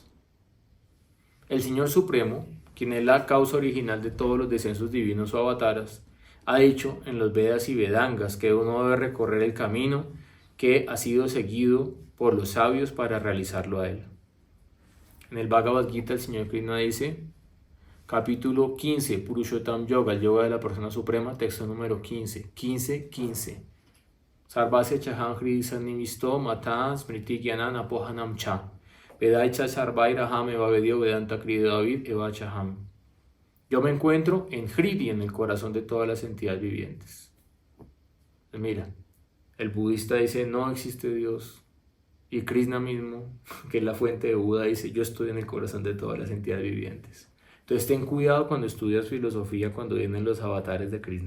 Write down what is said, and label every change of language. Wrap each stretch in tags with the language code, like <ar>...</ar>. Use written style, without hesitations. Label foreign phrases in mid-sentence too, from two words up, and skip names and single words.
<es>El Señor Supremo, quien es la causa original de todos los descensos divinos o avataras, ha dicho en los Vedas y Vedangas que uno debe recorrer el camino que ha sido seguido por los sabios para realizarlo a él. En el Bhagavad Gita el Señor Krishna dice, capítulo 15, Purushottam Yoga, el yoga de la persona suprema, texto número 15.</es> <sa>Sarvasya chaham hri sannivisto matan smriti gyanan apohanam cha. Vedaicha sarvairaham eva vedio vedanta kri David eva chaham.</sa> <es>Yo me encuentro en Hridi, en el corazón de todas las entidades vivientes. Mira, el budista dice no existe Dios. Y Krishna mismo, que es la fuente de Buda, dice yo estoy en el corazón de todas las entidades vivientes. Entonces ten cuidado cuando estudias filosofía, cuando vienen los avatares de Krishna.</es>